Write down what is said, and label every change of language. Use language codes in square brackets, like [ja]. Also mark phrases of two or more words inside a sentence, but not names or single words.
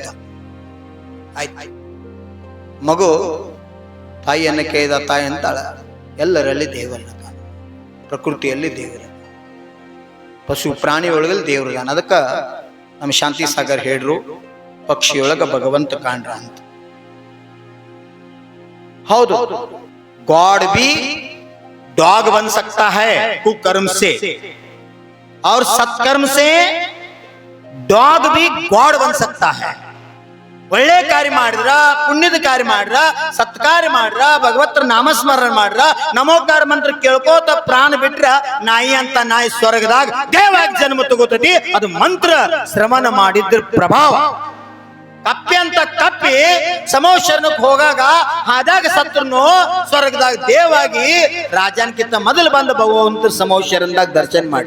[kn] ಆಯ್ತು, ಮಗು ತಾಯಿಯನ್ನ ಕೇಳಿದ ತಾಯಿ ಅಂತಾಳ, ಎಲ್ಲರಲ್ಲಿ ದೇವರನ್ನ ಕಾಣ, ಪ್ರಕೃತಿಯಲ್ಲಿ ದೇವರ, ಪಶು ಪ್ರಾಣಿ ಒಳಗಲ್ಲಿ ದೇವ್ರದಾನ. ಅದಕ್ಕ ನಮ್ಮ ಶಾಂತಿ ಸಾಗರ್ ಹೇಳ್ರು, ಪಕ್ಷಿಯೊಳಗ ಭಗವಂತ ಕಾಣ್ರ ಅಂತ. ಹೌದು, [hi] गॉड भी डॉग बन सकता है कुकर्म से, और सत्कर्म से डॉग भी गॉड बन सकता है. [kn] ಒಳ್ಳೆ ಕಾರ್ಯ ಮಾಡಿದ್ರ, ಪುಣ್ಯದ ಕಾರ್ಯ ಮಾಡ್ರ, ಸತ್ಕಾರ್ಯ ಮಾಡ್ರ, ಭಗವತ್ರ ನಾಮಸ್ಮರಣ ಮಾಡ್ರ, ನಮೋಕಾರ ಮಂತ್ರ ಕೇಳ್ಕೋತ ಪ್ರಾಣ ಬಿಟ್ರ ನಾಯಿ ಅಂತ ನಾಯಿ ಸ್ವರ್ಗದಾಗ ದೇವಾಗಿ ಜನ್ಮ ತಗೋತತಿ. ಅದು ಮಂತ್ರ ಶ್ರವಣ ಮಾಡಿದ್ರ ಪ್ರಭಾವ. ಕಪ್ಪೆ ಅಂತ ಕಪ್ಪಿ ಸಮೋಶರಣಕ್ಕೆ ಹೋಗಾಗ ಆದಾಗ ಸತ್ರನು ಸ್ವರ್ಗದಾಗ ದೇವಾಗಿ ರಾಜನ್ಕಿಂತ ಮೊದಲು ಬಂದ ಭಗವಂತ ಸಮೋಶರಣದಾಗ ದರ್ಶನ ಮಾಡಿ.